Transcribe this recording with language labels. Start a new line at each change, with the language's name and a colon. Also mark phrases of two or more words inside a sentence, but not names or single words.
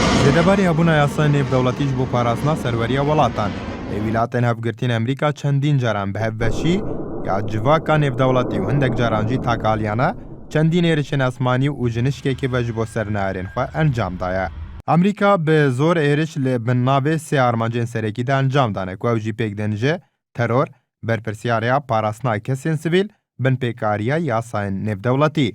Kurdish: لەبەری هەبوونە یاسای نێودەوڵەتیش بۆ پاراستنا سەروەریە وڵاتان لە ویلاتên هەفگرتین ئەمریکا چەندین جاران بە هەڤەشی یا civaka nêvdewletî û hindik caran jî takaliyane çendîn êrişên esmanî û jinişkekê ve ji bo sernerên xwe encam daye. Amerîka bi zor êriş li bin navê sê armancên serekî de encam dane ku ew jî pêk din ji teror, berpirsyariya parastina kesên sivîl, bin pêkariya yasayên nêvdewletî.